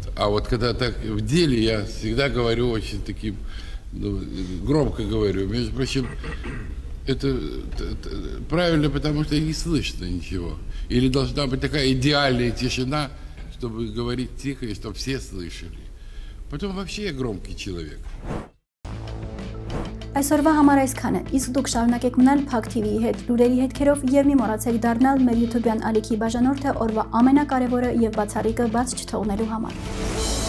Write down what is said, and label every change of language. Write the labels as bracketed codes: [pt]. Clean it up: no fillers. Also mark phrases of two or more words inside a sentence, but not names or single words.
[ru] А вот когда так в деле, я всегда говорю очень таким, громко говорю. Между прочим, это правильно, потому что не слышно ничего. Или должна быть такая идеальная тишина, чтобы говорить тихо и чтобы все слышали. Потом вообще я громкий человек. [hy] Այսօրվա համար այսքանը, իսկ դուք շարունակեք մնալ Փակ TV-ի հետ, լուրերի հետքերով եւ մի մոռացեք դառնալ մեր YouTube-յան ալիքի բաժանորդը օրվա ամենակարևորը եւ բացառիկը բաց չթողնելու համար։